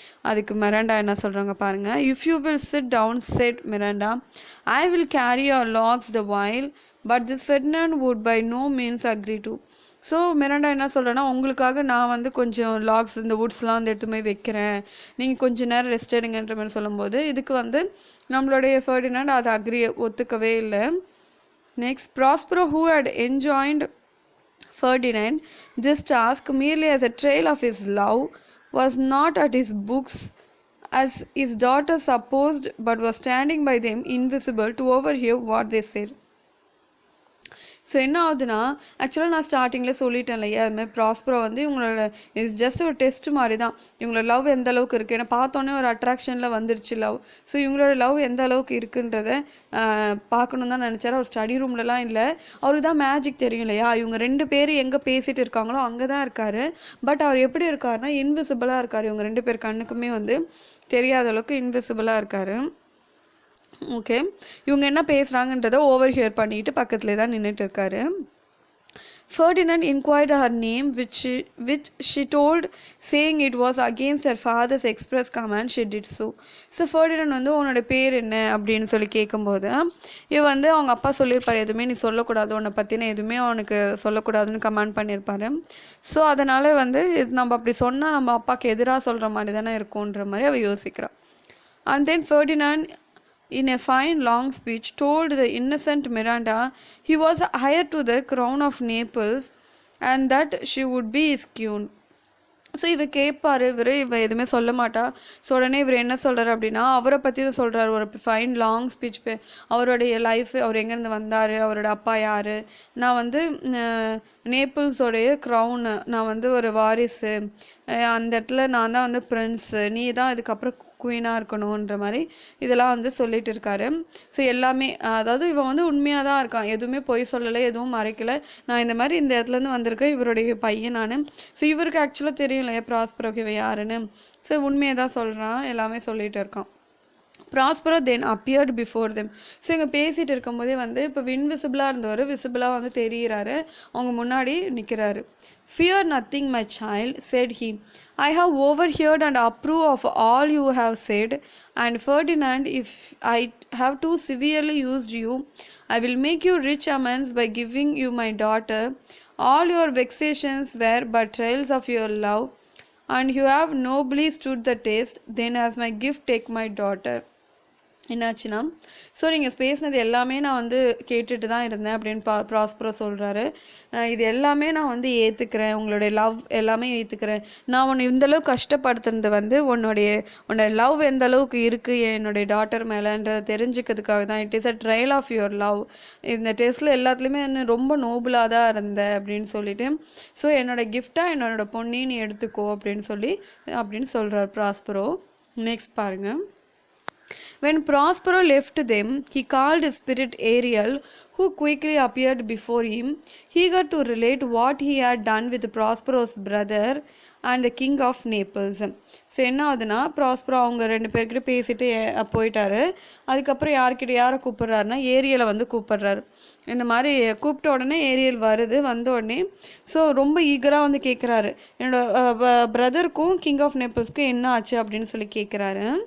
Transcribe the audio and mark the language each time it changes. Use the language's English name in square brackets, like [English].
[Tamil] அதுக்கு மிராண்டா என்ன சொல்கிறாங்க பாருங்கள். [English] If you will sit down, said Miranda, I will carry your logs the while, but this Ferdinand would by no means agree to. [Tamil] So Miranda என்ன சொல்கிறேன்னா, உங்களுக்காக நான் வந்து கொஞ்சம் லாக்ஸ் இந்த வுட்ஸ்லாம் வந்து எடுத்து போய் வைக்கிறேன், நீங்கள் கொஞ்சம் நேரம் ரெஸ்ட் எடுங்கன்ற மாதிரி சொல்லும்போது இதுக்கு வந்து நம்மளுடைய ஃபெர்டினாண்ட் அதை ஒத்துக்கவே இல்லை. [English] Next, Prospero who had enjoined Ferdinand this task merely as a trail of his love was not at his books as his daughter supposed, but was standing by them invisible to overhear what they said. [Tamil] So என்ன ஆகுதுன்னா, ஆக்சுவலாக நான் ஸ்டார்டிங்கில் சொல்லிட்டேன் இல்லையா, அதுமாதிரி Prospero வந்து இவங்களோட [English] it's just [Tamil] ஒரு டெஸ்ட் மாதிரி தான், இவங்களோட லவ் எந்த அளவுக்கு இருக்குது, ஏன்னா பார்த்தோன்னே ஒரு அட்ராக்ஷனில் வந்துருச்சு லவ். ஸோ இவங்களோட லவ் எந்த அளவுக்கு இருக்குன்றதை பார்க்கணும் தான் நினச்சாரு. அவர் ஸ்டடி ரூம்லலாம் இல்லை, அவருக்கு தான் மேஜிக் தெரியும் இல்லையா, இவங்க 2 பேர் எங்கே பேசிகிட்டு இருக்காங்களோ அங்கே தான் இருக்கார். பட் அவர் எப்படி இருக்காருன்னா, இன்விசிபிளாக இருக்கார், இவங்க 2 பேர் கண்ணுக்குமே வந்து தெரியாத அளவுக்கு இன்விசிபிளாக இருக்கார். ஓகே, இவங்க என்ன பேசுகிறாங்கன்றதை ஓவர் ஹியர் பண்ணிட்டு பக்கத்துலேயே தான் நின்றுட்டு இருக்காரு. [English] Ferdinand inquired her name, which she told, saying it was against her father's express command she did so. [Tamil] So Ferdinand வந்து உன்னோட பேர் என்ன அப்படின்னு சொல்லி கேட்கும்போது இவ வந்து அவங்க அப்பா சொல்லியிருப்பார், எதுவுமே நீ சொல்லக்கூடாது, உன்னை பற்றின எதுவுமே அவனுக்கு சொல்லக்கூடாதுன்னு கமாண்ட் பண்ணியிருப்பார். ஸோ அதனால் வந்து நம்ம அப்படி சொன்னால் நம்ம அப்பாவுக்கு எதிராக சொல்கிற மாதிரி தானே இருக்கும்ன்ற மாதிரி அவள் யோசிக்கிறாள். [English] And then Ferdinand in a fine long speech told the innocent Miranda he was heir to the crown of Naples and that she would be his queen. [Tamil] So இவர் கேட்பார், இவ எதுவுமே சொல்ல மாட்டா. ஸோ உடனே இவர் என்ன சொல்கிறார் அப்படின்னா, அவரை பற்றி தான் சொல்கிறார். ஒரு [English] Fine long speech. [Tamil] அவருடைய லைஃப், அவர் எங்கேருந்து வந்தார், அவரோட அப்பா யார், நான் வந்து நேபிள்ஸோடைய க்ரௌனு, நான் வந்து ஒரு வாரிசு, அந்த இடத்துல நான் தான் வந்து பிரின்ஸு, நீ தான் இதுக்கப்புறம் குயினாக இருக்கணுன்ற மாதிரி இதெல்லாம் வந்து சொல்லிட்டு இருக்காரு. ஸோ எல்லாமே, அதாவது இவன் வந்து உண்மையாக தான் இருக்கான், எதுவுமே பொய் சொல்லலை, எதுவும் மறைக்கலை. நான் இந்த மாதிரி இந்த இடத்துலேருந்து வந்திருக்கேன், இவருடைய பையன் நான். ஸோ இவருக்கு ஆக்சுவலாக தெரியும் இல்லையா ப்ராஸ்பரோக்கு இவன் யாருன்னு. ஸோ உண்மையை தான் சொல்கிறான், எல்லாமே சொல்லிகிட்டு இருக்கான். [English] Prospero then appeared before them. [Tamil] ஸோ இங்கே பேசிகிட்டு இருக்கும்போதே வந்து இப்போ இன்விசிபிளாக இருந்தவர் விசிபிளாக வந்து தெரிகிறாரு, அவங்க முன்னாடி நிற்கிறாரு. [English] Fear nothing, my child, said he. I have overheard and approve of all you have said, and Ferdinand, if I have too severely used you, I will make you rich amends by giving you my daughter. All your vexations were but trials of your love, and you have nobly stood the test. Then as my gift take my daughter. [Tamil] என்னாச்சுன்னா, so நீங்கள் பேசினது எல்லாமே நான் வந்து கேட்டுட்டு தான் இருந்தேன் அப்படின்னு ப்ராஸ்பரோ சொல்கிறாரு. இது எல்லாமே நான் வந்து ஏற்றுக்கிறேன், உங்களுடைய லவ் எல்லாமே ஏற்றுக்கிறேன். நான் உன்னை இந்தளவுக்கு கஷ்டப்படுத்துனது வந்து உன்னோட லவ் எந்த அளவுக்கு இருக்குது என்னுடைய டாட்டர் மேலேன்றதை தெரிஞ்சுக்கிறதுக்காக தான். [English] It is a trial of your love. [Tamil] இந்த டெஸ்ட்டில் எல்லாத்துலேயுமே வந்து ரொம்ப நோபலாக தான் இருந்தேன் அப்படின்னு சொல்லிட்டு, ஸோ என்னோடய கிஃப்டாக என்னோட பொண்ணையும் நீ எடுத்துக்கோ அப்படின்னு சொல்கிறார் ப்ராஸ்பரோ. நெக்ஸ்ட் பாருங்கள். [English] When Prospero left them, he called his spirit Ariel, who quickly appeared before him, eager to relate what he had done with Prospero's brother and the king of Naples. [Tamil] So என்ன ஆகுதுன்னா, Prospero அவங்க 2 பேர்கிட்ட பேசிட்டு போயிட்டாரு. அதுக்கப்புறம் யாரை கூப்பிட்றாருன்னா, ஏரியலை வந்து கூப்பிட்றாரு. இந்த மாதிரி கூப்பிட்ட உடனே ஏரியல் வந்த உடனே ஸோ ரொம்ப ஈகராக வந்து கேட்குறாரு, என்னோட பிரதருக்கும் கிங் ஆஃப் நேப்பிள்ஸ்க்கும் என்ன ஆச்சு அப்படின்னு சொல்லி கேட்குறாரு.